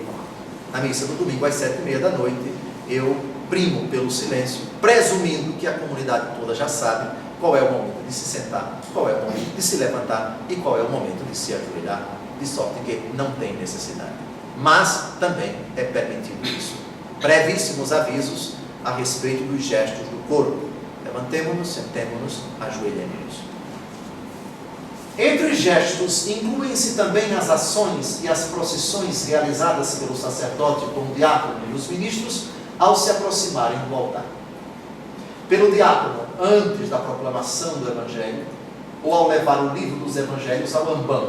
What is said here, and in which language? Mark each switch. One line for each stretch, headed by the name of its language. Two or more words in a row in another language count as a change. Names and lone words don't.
Portuguese: Na missa do domingo às 7h30 da noite, eu primo pelo silêncio, presumindo que a comunidade toda já sabe qual é o momento de se sentar, qual é o momento de se levantar e qual é o momento de se ajoelhar, de sorte que não tem necessidade. Mas também é permitido isso. Brevíssimos avisos a respeito dos gestos do corpo. Levantemo-nos, sentemo-nos, ajoelhemo-nos. Entre os gestos, incluem-se também as ações e as procissões realizadas pelo sacerdote com o diácono e os ministros ao se aproximarem do altar. Pelo diácono, antes da proclamação do Evangelho, ou ao levar o livro dos Evangelhos ao ambão.